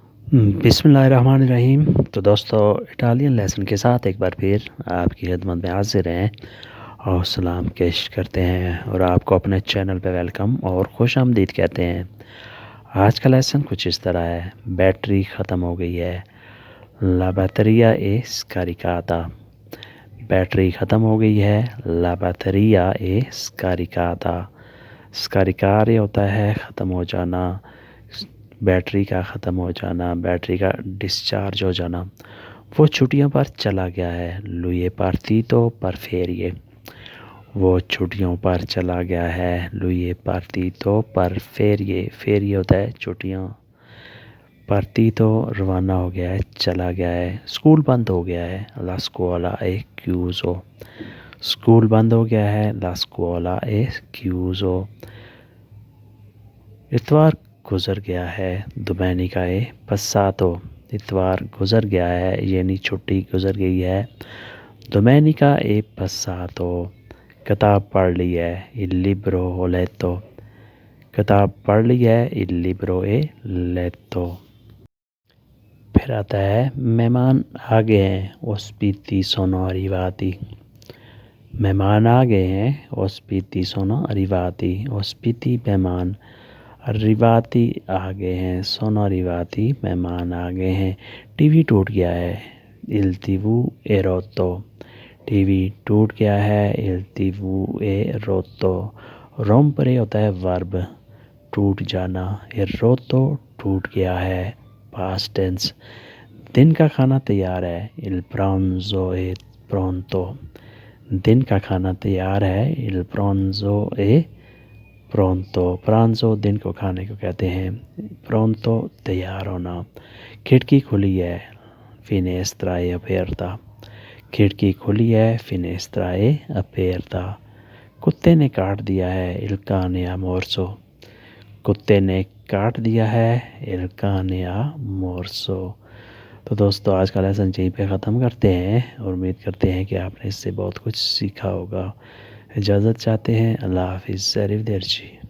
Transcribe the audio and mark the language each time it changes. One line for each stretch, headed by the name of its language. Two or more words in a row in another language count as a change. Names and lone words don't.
Urdu: بسم اللہ الرحمن الرحیم۔ تو دوستو،
English: Italian lesson
Urdu: کے ساتھ ایک بار پھر آپ کی خدمت میں حاضر ہیں اور سلام پیش کرتے ہیں اور آپ کو اپنے چینل پہ ویلکم اور خوش آمدید کہتے ہیں۔ آج کا لیسن کچھ اس طرح ہے: بیٹری ختم ہو گئی ہے،
Italian: la batteria è scaricata.
Urdu: بیٹری ختم ہو گئی ہے،
Italian: la batteria è scaricata.
Urdu: scaricare ہوتا ہے ختم ہو جانا، بیٹری کا ختم ہو جانا، بیٹری کا ڈسچارج ہو جانا۔ وہ چھٹیوں پر چلا گیا ہے،
Italian: lui è partito per ferie۔
Urdu: وہ چھٹیوں پر چلا گیا ہے،
Italian: lui è partito per ferie۔
Urdu: ferie ہوتا ہے چھٹیاں، partito روانہ ہو گیا ہے، چلا گیا ہے۔ اسکول بند ہو گیا ہے،
Italian: la scuola è chiuso۔
Urdu: اسکول بند ہو گیا ہے،
Italian: la scuola è chiuso۔
Urdu: اتوار گزر گیا ہے،
Italian: domenica è passato۔
Urdu: اتوار گزر گیا ہے یعنی چھٹی گزر گئی ہے،
Italian: domenica è passato۔
Urdu: کتاب پڑھ لی ہے،
Italian: il libro ho letto۔
Urdu: کتاب پڑھ لی ہے،
Italian: il libro è letto۔
Urdu: پھر آتا ہے مہمان آ گئے ہیں،
Italian: ospiti sono arrivati۔
Urdu: مہمان آ گئے ہیں،
Italian: ospiti sono arrivati۔
Urdu: ospiti مہمان، arrivati آ گئے ہیں،
Italian: sono arrivati
Urdu: مہمان آ گئے ہیں۔ ٹی وی ٹوٹ گیا ہے،
Italian: il TV è rotto۔
Urdu: ٹی وی ٹوٹ گیا ہے،
Italian: il TV è rotto۔
Urdu: rompere ہوتا ہے ورب، ٹوٹ جانا،
Italian: il rotto
Urdu: ٹوٹ گیا ہے،
English: past tense۔
Urdu: دن کا کھانا تیار ہے،
Italian: il pranzo è pronto۔
Urdu: دن کا کھانا تیار ہے،
Italian: il pranzo è pronto۔
Urdu: pranzo دن کو کھانے کو کہتے ہیں، pronto تیار ہونا۔ کھڑکی کھلی ہے،
Italian: finestra è aperta۔
Urdu: کھڑکی کھلی ہے،
Italian: finestra è aperta۔
Urdu: کتے نے کاٹ دیا ہے،
Italian: il cane ha morso۔
Urdu: کتے نے کاٹ دیا ہے،
Italian: il cane ha morso۔
Urdu: تو دوستو، آج کا لیسن یہیں پہ ختم کرتے ہیں اور امید کرتے ہیں کہ آپ نے اس سے بہت کچھ سیکھا ہوگا۔ اجازت چاہتے ہیں، اللہ حافظ، ظریف درجی۔